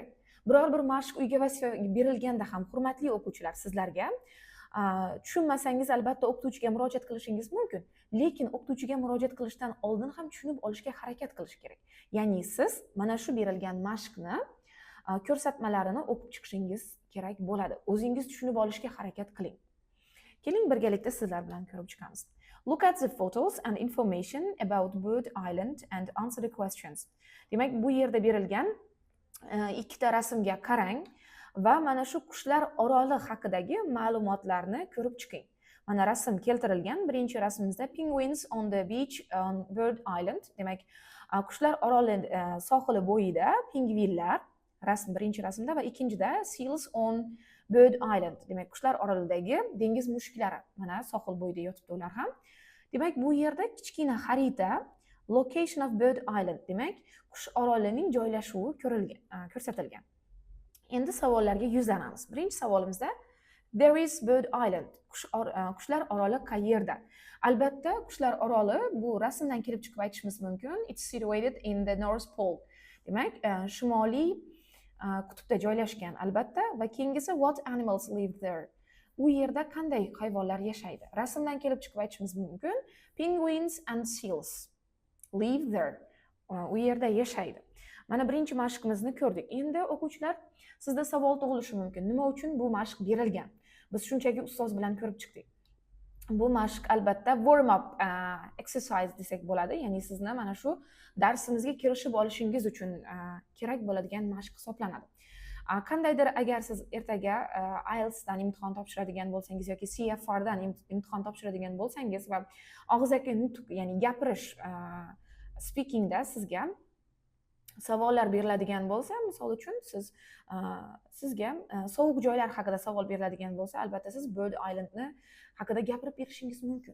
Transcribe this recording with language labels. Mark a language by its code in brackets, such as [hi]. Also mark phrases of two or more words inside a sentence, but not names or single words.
[uz] Biror bir mashq uyga vazifa berilganda ham, hurmatli o'quvchilar, sizlarga tushunmasangiz albatta o'qituvchiga murojaat qilishingiz mumkin. Lekin o'qituvchiga murojaat qilishdan oldin ham tushunib olishga harakat qilish kerak. Ya'ni siz mana shu berilgan mashqni ko'rsatmalarini o'qib chiqishingiz kerak bo'ladi. O'zingiz tushunib olishga harakat qiling. Keling birgalikda sizlar bilan ko'rib chiqamiz. [en] Look at the photos and information about Bird Island and answer the questions. [uz] Demak, bu yerda berilgan ikkita rasmga qarang va mana shu qushlar oroli haqidagi ma'lumotlarni ko'rib chiqing. Mana rasm keltirilgan. Birinchi rasmimizda [en] penguins on the beach on Bird Island. [uz] Demak, qushlar oroli sohili bo'yida pingvinlar, rasm birinchi rasmda, va ikkinchida [en] seals on Bird Island. [uz] Demak, qushlar orolidagi dengiz mushuklari mana sohil bo'yida yotibdi ular ham. Demak, bu yerda kichkina xarita [en] location of Bird Island, [uz] demak, qush orolining joylashuvi ko'rsatilgan. Endi savollarga yuzlanamiz. Birinchi savolimizda [en] There is Bird Island. [uz] Qushlar oroli qayerda? Albatta, qushlar oroli bu rasmdan kelib chiqib aytishimiz mumkin. [en] It's situated in the North Pole. [uz] Demak, shimoliy qutbda joylashgan albatta. Va keyingisi [en] what animals live there? [uz] U yerda qanday hayvonlar yashaydi? Rasmdan kelib chiqib aytishimiz mumkin. [en] Penguins and seals live there. [uz] U yerda yashaydi. Mana birinchi mashqimizni ko'rdik. Endi o'quvchilar, sizda savol tug'ilishi mumkin. Nima uchun bu mashq berilgan? Biz shunchaki ustoz bilan ko'rib chiqdik. Bu mashq albatta [en] warm up exercise [uz] desak bo'ladi. Ya'ni sizni mana shu darsimizga kirishib olishingiz uchun kerak bo'ladigan mashq hisoblanadi. Qandaydir agar siz ertaga IELTS dan imtihon topshiradigan bo'lsangiz yoki CFR dan imtihon topshiradigan bo'lsangiz va og'zaki nutq, ya'ni gapirish speakingda sizga savollar beriladigan bo'lsa, misol uchun sizga sovuq joylar haqida savol beriladigan bo'lsa, albatta siz Bird Islandni haqida gapirib berishingiz mumkin.